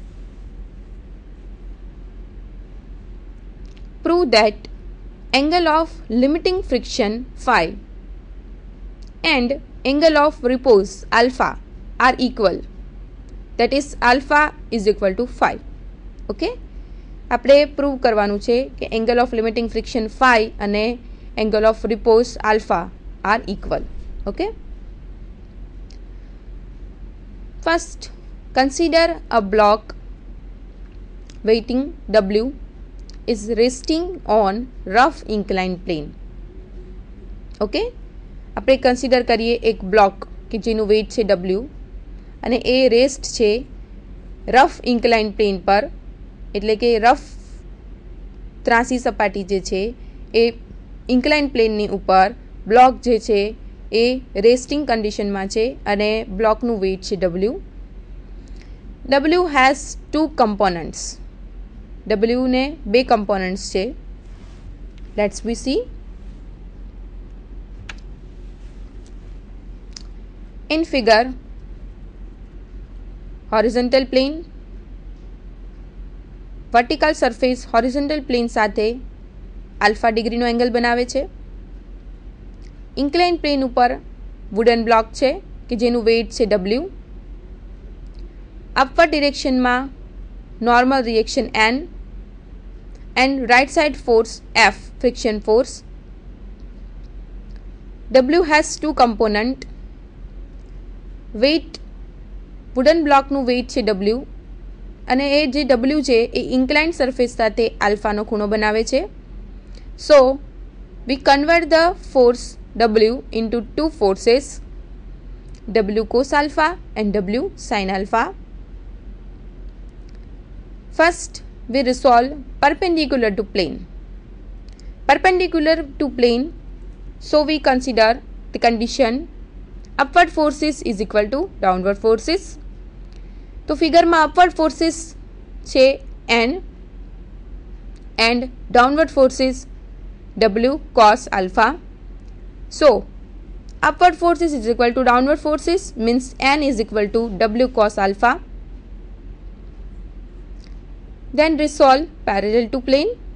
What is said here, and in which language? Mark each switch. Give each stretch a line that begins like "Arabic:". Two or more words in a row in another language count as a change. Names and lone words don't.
English: Prove that angle of limiting friction phi and angle of repose alpha are equal, that is alpha is equal to phi. Okay,
Gujarati: આપણે પ્રૂવ કરવાનું છે કે
English: angle of limiting friction phi અને angle of repose alpha are equal. Okay, first consider a block weighting W is resting on rough inclined plane.
Gujarati: Okay, આપણે કન્સિડર કરીએ એક બ્લોક કે જેનું વેઇટ છે W અને એ રેસ્ટ છે
English: rough incline plane
Gujarati: પર, એટલે કે રફ ત્રાસી સપાટી જે છે એ
English: incline plane
Gujarati: ઉપર બ્લોક જે છે એ
English: resting condition
Gujarati: છે અને બ્લોકનું વેઇટ છે W.
English: W has two components.
Gujarati: W ને બે કમ્પોનન્ટ્સ છે.
English: let's we see. In figure, horizontal plane, vertical surface horizontal plane
Gujarati: સાથે alpha ડિગ્રીનો એંગલ બનાવે છે.
English: incline plane
Gujarati: ઉપર
English: wooden block
Gujarati: છે કે જેનું વેઇટ છે W.
English: upward direction normal reaction N and right side force F, friction force. W has two component. weight wooden block weight
Gujarati: છે W અને એ જે W છે એ
English: incline surface
Gujarati: સાથે આલ્ફાનો ખૂણો બનાવે છે.
English: So we convert the force W into two forces, W cos alpha and W sin alpha. First we resolve perpendicular to plane. Perpendicular to plane, so we consider the condition upward forces is equal to downward forces. તો ફિગરમાં upward forces છે N and downward forces W cos alpha. So upward forces is equal to downward forces means N is equal to W cos alpha. Then resolve parallel to plane.